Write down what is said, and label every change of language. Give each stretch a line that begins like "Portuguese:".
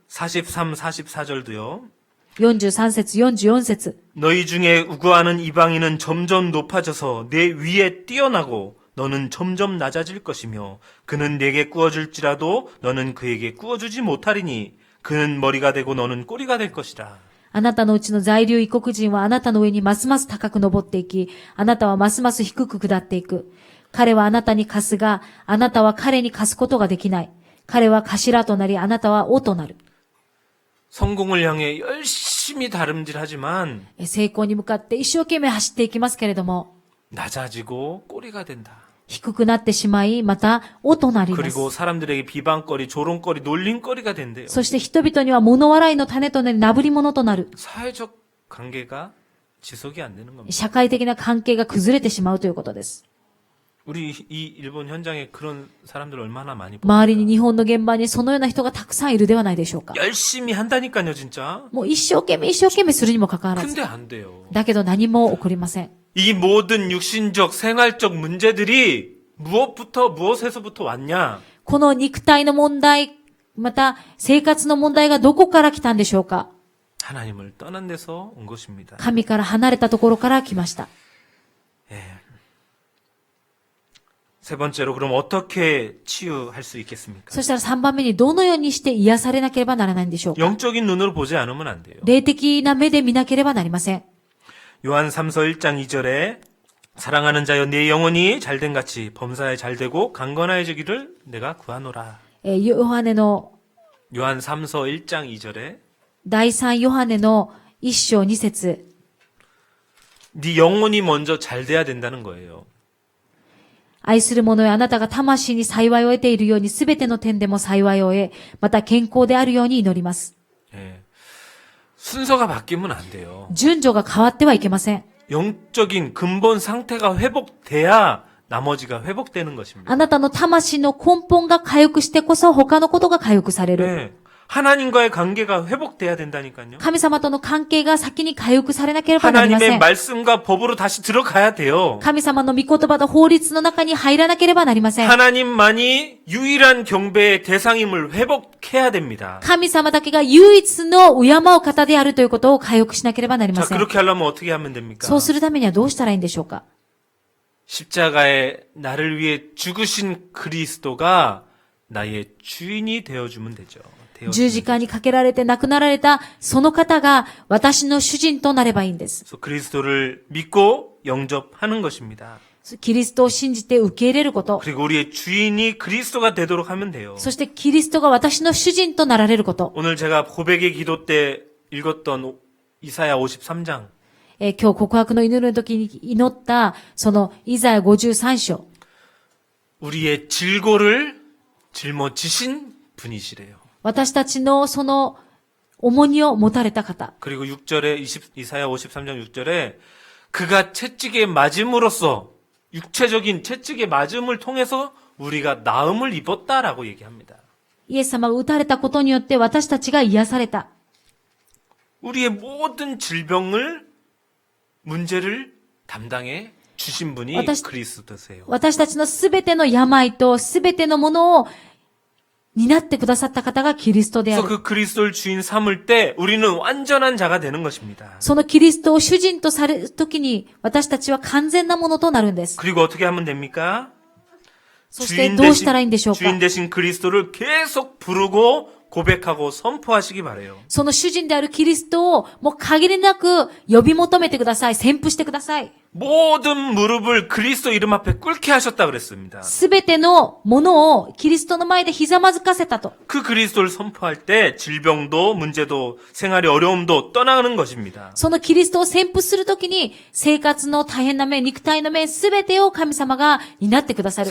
Korean: 43, 44절도요.
Japanese: 43節、44節。
Korean: 너희 중에 우고하는 이방인은 점점 높아져서 내 위에 뛰어나고 너는 점점 낮아질 것이며 그는 내게 꾸어줄지라도 너는 그에게 꾸어주지 못하리니 그는 머리가 되고 너는 꼬리가 될 것이라.
Japanese: あなたのうちの在留異国人はあなたの上にますます高く登っていき、あなたはますます低く下っていく。彼はあなたに貸すが、あなたは彼に貸すことができない。彼は頭となり、あなたは尾となる。
Korean: 성공을 향해 열심히 다름질하지만
Japanese: 成功に向かって一生懸命走っていきますけれども、
Korean: 낮아지고 꼬리가 된다.
Japanese: 低くなってしまい、また尾となります。
Korean: 그리고 사람들에게 비방거리, 조롱거리, 놀림거리가 된대요.
Japanese: そして人々には物笑いの種となり、なぶり者となる。
Korean: 사회적 관계가 지속이 안 되는 겁니다.
Japanese: 社会的な関係が崩れてしまうということです。
Korean: 우리 이 일본 현장에 그런 사람들 얼마나 많이
Japanese: 周りに
Korean: 봅니까?
Japanese: 日本の現場にそのような人がたくさんいるではないでしょうか。
Korean: 열심히 한다니까요, 진짜.
Japanese: もう一生懸命するにもかかわらず。
Korean: 근데 안 돼요.
Japanese: だけど何も起こりません。
Korean: 이 모든 육신적, 생활적 문제들이 무엇에서부터 왔냐?
Japanese: この肉体の問題、また生活の問題がどこから来たんでしょうか。
Korean: 하나님을 떠난 데서 온 것입니다.
Japanese: 神から離れたところから来ました。
Korean: 세 번째로 그럼 어떻게 치유할 수 있겠습니까?
Japanese: そしたら3番目にどのようにして癒されなければならないんでしょうか。
Korean: 영적인 눈으로 보지 않으면 안 돼요.
Japanese: 霊的な目で見なければなりません。
Korean: 요한 3서 1장 2절에 사랑하는 자여 내 영혼이 잘된 같이 범사에 잘되고 강건해지기를 내가 구하노라.
Japanese: ヨハネの
Korean: 요한 3서 1장 2절에
Japanese: 第3ヨハネの1章2節
Korean: 네 영혼이 먼저 잘 돼야 된다는 거예요.
Japanese: 愛する者よあなたが魂に幸いを得ているようにすべての点でも幸いを得、また健康であるように祈ります。
Korean: 예. 순서가 바뀌면 안 돼요.
Japanese: 順序が変わってはいけません。
Korean: 영적인 근본 상태가 회복돼야 나머지가 회복되는 것입니다.
Japanese: あなたの魂の根本が回復してこそ他のことが回復される。
Korean: 네. 하나님과의 관계가 회복돼야 된다니까요.
Japanese: 神様との関係が先に回復されなければなりませ
Korean: 하나님의
Japanese: ん。
Korean: 말씀과 법으로 다시 들어가야 돼요.
Japanese: 神様の御言葉と法律の中に入らなければなりません。
Korean: 하나님만이 유일한 경배의 대상임을 회복해야 됩니다.
Japanese: 神様だけが唯一の敬う方であるということを回復しなければなりま
Korean: 자,
Japanese: せん。
Korean: 그렇게 하려면 어떻게 하면 됩니까?
Japanese: そうするためにはどうしたらいいんでしょうか。
Korean: 십자가에 나를 위해 죽으신 그리스도가 나의 주인이 되어주면 되죠.
Japanese: 十字架にかけられて亡くなられたその方が私の主人となればいいんです。
Korean: 그래서 그리스도를 믿고 영접하는 것입니다.
Japanese: キリストを信じて受け入れること。
Korean: 그리고 우리의 주인이 그리스도가 되도록 하면 돼요.
Japanese: そしてキリストが私の主人となられること。
Korean: 오늘 제가 고백의 기도 때 읽었던 이사야 53장.
Japanese: 今日告白の祈りの時に祈った、そのイザヤ53章。
Korean: 우리의 질고를 짊어지신 분이시래요.
Japanese: 私たちのその重荷を持たれた方。
Korean: 그리고 6절에 이사야 53장 6절에 그가 채찍에 맞음으로써 육체적인 채찍에 맞음을 통해서 우리가 나음을 입었다라고 얘기합니다.
Japanese: イエス様が打たれたことによって私たちが癒された。
Korean: 우리의 모든 질병을 문제를 담당해 주신 분이 그리스도세요.
Japanese: 私たちのすべての病とすべてのものを担ってくださった方がキリストであ
Korean: 그래서
Japanese: る。
Korean: 그 그리스도를 주인 삼을 때 우리는 완전한 자가 되는 것입니다.
Japanese: そのキリストを主人とされるときに私たちは完全なものとなるんです。
Korean: 그리고 어떻게 하면 됩니까?
Japanese: そしてどうしたらいいんでしょうか。
Korean: 주인 대신 그리스도를 계속 부르고 고백하고 선포하시기 바래요.
Japanese: その主人であるキリストをもう限りなく呼び求めてください。宣布してください。
Korean: 모든 무릎을 그리스도 이름 앞에 꿇게 하셨다 그랬습니다.
Japanese: すべてのものをキリストの前でひざまずかせたと。
Korean: 그 그리스도를 선포할 때 질병도 문제도 생활의 어려움도 떠나는 것입니다.
Japanese: そのキリストを宣布するときに生活の大変な面、肉体の面すべてを神様が担ってくださる。